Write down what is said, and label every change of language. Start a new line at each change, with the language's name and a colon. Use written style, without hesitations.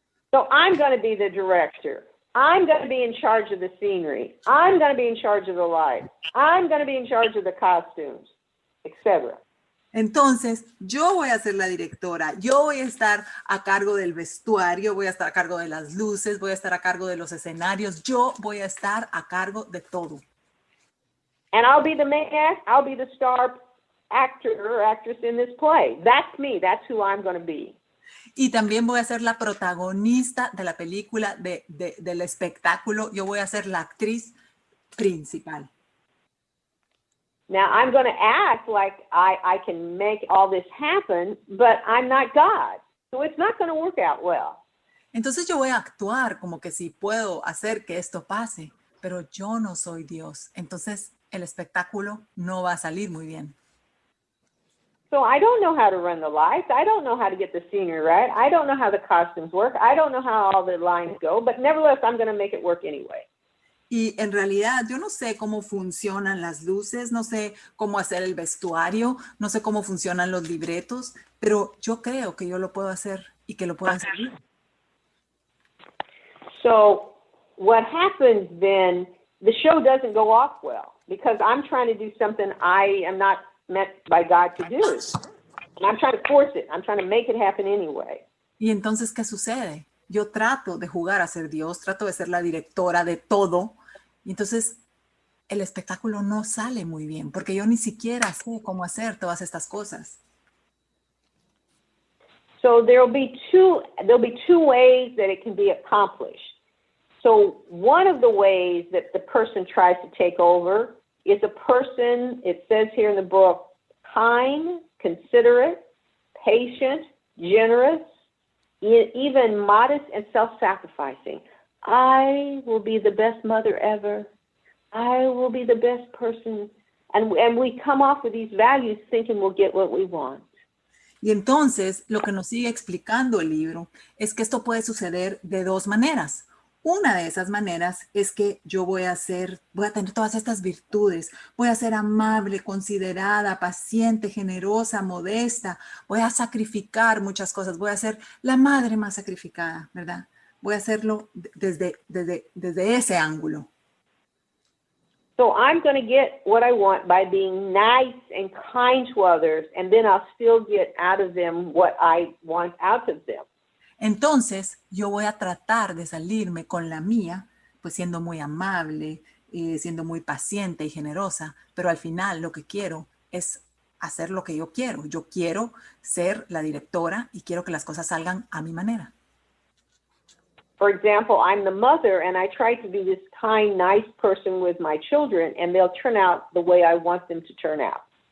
English: So I'm going to be the director. I'm going to be in charge of the scenery. I'm going to be in charge of the lights. I'm going to be in charge of the costumes, etc.
Spanish: Entonces, yo voy a ser la directora, yo voy a estar a cargo del vestuario, voy a estar a cargo de las luces, voy a estar a cargo de los escenarios, yo voy a estar a cargo de todo.
English: And I'll be the main act, I'll be the star actor or actress in this play. That's me, that's who I'm going to be.
Spanish: Y también voy a ser la protagonista de la película, del espectáculo, yo voy a ser la actriz principal.
English: Now, I'm going to act like I can make all this happen, but I'm not God. So it's not going to work out well.
Spanish: Entonces yo voy a actuar como que sí puedo hacer que esto pase, pero yo no soy Dios. Entonces el espectáculo no va a salir muy bien.
English: So I don't know how to run the lights. I don't know how to get the scenery right. I don't know how the costumes work. I don't know how all the lines go, but nevertheless, I'm going to make it work anyway.
Spanish: Y en realidad yo no sé cómo funcionan las luces, no sé cómo hacer el vestuario, no sé cómo funcionan los libretos, pero yo creo que yo lo puedo hacer y que lo puedo hacer bien.
English: So what happens then, the show doesn't go off well because I'm trying to do something I am not meant by God to do. And I'm trying to force it. I'm trying to make it happen anyway.
Spanish: Y entonces, ¿qué sucede? Yo trato de jugar a ser Dios, trato de ser la directora de todo, y entonces el espectáculo no sale muy bien, porque yo ni siquiera sé cómo hacer todas estas cosas.
English: So there'll be two ways that it can be accomplished. So one of the ways that the person tries to take over is a person, it says here in the book, kind, considerate, patient, generous, even modest and self-sacrificing. I will be the best mother ever. I will be the best person. And we come off with these values thinking we'll get what we want.
Spanish: Y entonces, lo que nos sigue explicando el libro es que esto puede suceder de dos maneras. Una de esas maneras es que yo voy a tener todas estas virtudes, voy a ser amable, considerada, paciente, generosa, modesta, voy a sacrificar muchas cosas, voy a ser la madre más sacrificada, ¿verdad? Voy a hacerlo desde ese ángulo.
English: So I'm going to get what I want by being nice and kind to others, and then I'll still get out of them what I want out of them.
Spanish: Entonces, yo voy a tratar de salirme con la mía, pues siendo muy amable, siendo muy paciente y generosa, pero al final lo que quiero es hacer lo que yo quiero. Yo quiero ser la directora y quiero que las cosas salgan a mi manera.
English: For example, I'm the mother, and I try to be this kind, nice person with my children, and they'll turn out the way I want them to turn out.